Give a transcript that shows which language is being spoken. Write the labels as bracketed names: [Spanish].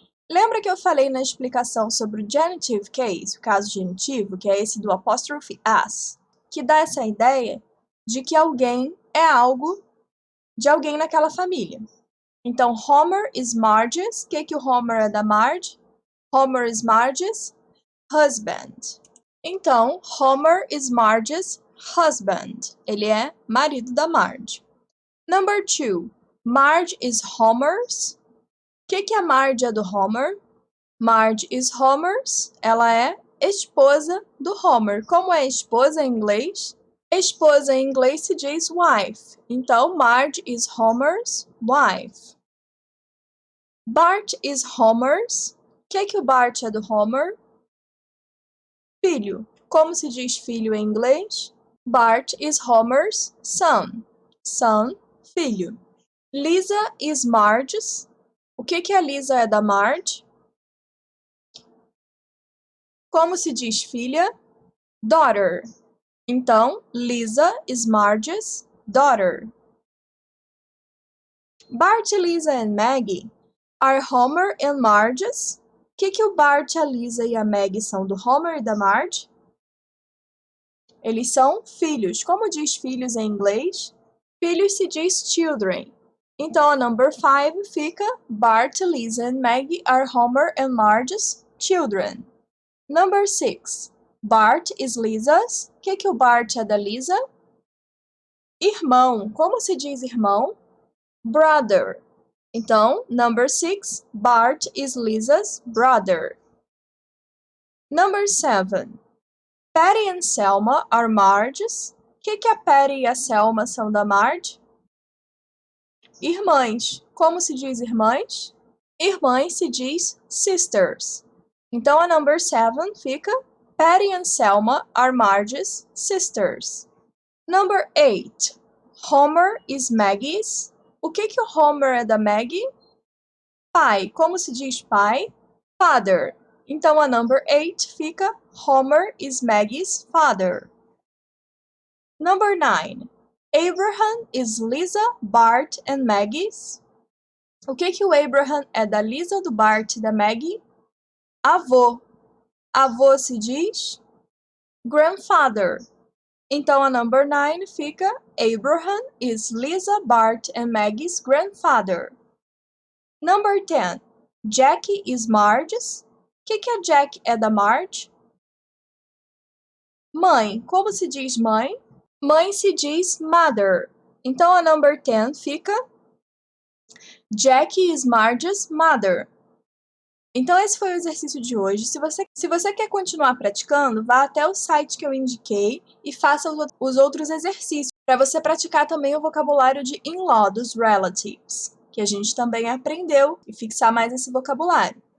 [Portuguese] Lembra que eu falei na explicação sobre o genitive case, o caso genitivo, que é esse do apóstrofe as, que dá essa ideia de que alguém é algo de alguém naquela família. Então, [English] Homer is Marge's. [Portuguese] O que o Homer é da Marge? [English] Homer is Marge's husband. [Portuguese] Então, [English] Homer is Marge's husband. [Portuguese] Ele é marido da Marge. [English] Number 2. Marge is Homer's. [Portuguese] O que a Marge é do Homer? [English] Marge is Homer's. [Portuguese] Ela é esposa do Homer. Como é esposa em inglês? Esposa em inglês se diz wife. [English] Então, Marge is Homer's wife. Bart is Homer's. [Portuguese] O que o Bart é do Homer? Filho. Como se diz filho em inglês? [English] Bart is Homer's son. Son, filho. Lisa is Marge's. [Portuguese] O que a Lisa é da Marge? Como se diz filha? Daughter. Então, [English] Lisa is Marge's daughter. Bart, Lisa and Maggie are Homer and Marge's. [Portuguese] O que o Bart, a Lisa e a Maggie são do Homer e da Marge? Eles são filhos. Como diz filhos em inglês? Filhos se diz children. Então, a [English] number 5 [Portuguese] fica [English] Bart, Lisa and Maggie are Homer and Marge's children. Number 6. Bart is Lisa's. [Portuguese] O que o Bart é da Lisa? Irmão. Como se diz irmão? Brother. Então, [English] number 6. Bart is Lisa's brother. Number 7. Patty and Selma are Marge's. [Portuguese] O que a Patty e a Selma são da Marge? Irmãs. Como se diz irmãs? Irmãs se diz sisters. Então, a [English] number 7 [Portuguese] fica [English] Patty and Selma are Marge's sisters. Number 8. Homer is Maggie's. [Portuguese] O que o Homer é da Maggie? Pai. Como se diz pai? Father. Então, a [English] number 8 [Portuguese] fica [English] Homer is Maggie's father. Number 9. Abraham is Lisa, Bart and Maggie's. [Portuguese] O que o Abraham é da Lisa, do Bart e da Maggie? Avô. Avô se diz grandfather. Então, a [English] number 9 [Portuguese] fica [English] Abraham is Lisa, Bart and Maggie's grandfather. Number 10. Jackie is Marge's. [Portuguese] O que a Jack é da Marge? Mãe. Como se diz mãe? Mãe se diz mother. Então, a [English] number 10 [Portuguese] fica [English] Jackie is Marge's mother. [Portuguese] Então, esse foi o exercício de hoje. Se você quer continuar praticando, vá até o site que eu indiquei e faça os outros exercícios, para você praticar também o vocabulário de in-law, dos relatives, que a gente também aprendeu, e fixar mais esse vocabulário.